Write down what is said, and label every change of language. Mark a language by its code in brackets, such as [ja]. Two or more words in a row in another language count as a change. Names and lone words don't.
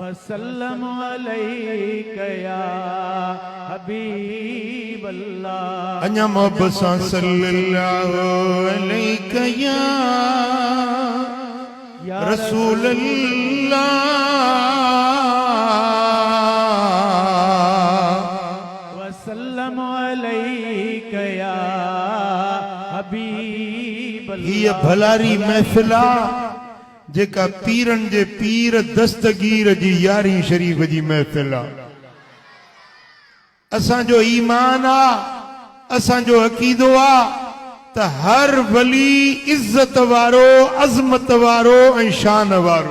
[ar] وسلم عليك يا حبيب الله. [sd] अञा मोहब्बत सां [ar] صلى الله عليك يا رسول الله. وسلم عليك يا حبيب الله. [sd] ये भलारी महफिला जेका पीरन जे पीर दस्तगीर जी यारी शरीफ जी महफिल आ। असांजो ईमान आ, असांजो अकीदो आ त हर वली इज्जत वारो, अज़मत वारो ऐं शान वारो।